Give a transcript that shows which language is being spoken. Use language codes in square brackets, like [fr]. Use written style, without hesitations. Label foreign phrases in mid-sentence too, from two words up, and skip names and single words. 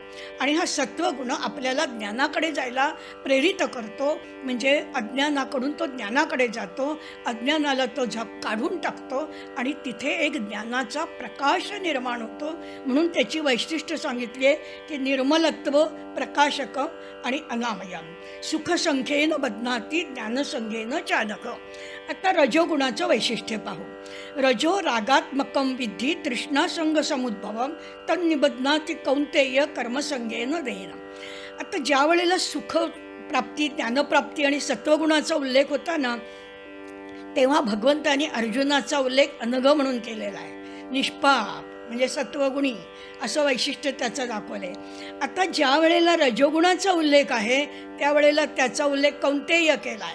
[mr] आणि हा सत्वगुण आपल्याला ज्ञानाकडे जायला प्रेरित करतो. म्हणजे अज्ञानाकडून तो ज्ञानाकडे जातो, अज्ञानाला तो काढून टाकतो आणि तिथे एक ज्ञानाचा प्रकाश निर्माण होतो. म्हणून त्याची वैशिष्ट्य सांगितली आहे की निर्मलत्व, प्रकाशक आणि अनामयम. [sa] सुखसंख्येन बध्नाती ज्ञानसंख्येन चानघ. [mr] आता रजोगुणाचं वैशिष्ट्य पाहू. [sa] रजो रागात्मकम विद्धी तृष्णासंग समुद्भवम तन्निबध्नाती कौंतेय कर्मसंगेन देहिन. [mr] आता ज्या वेळेला सुख प्राप्ती, ज्ञानप्राप्ती आणि सत्वगुणाचा उल्लेख होता ना, तेव्हा भगवंतानी अर्जुनाचा उल्लेख अनघ म्हणून केलेला आहे. निष्पाप म्हणजे सत्वगुणी असं वैशिष्ट्य त्याचं दाखवले. आता ज्या वेळेला रजोगुणाचा उल्लेख आहे त्यावेळेला त्याचा उल्लेख कौंतेय केला आहे.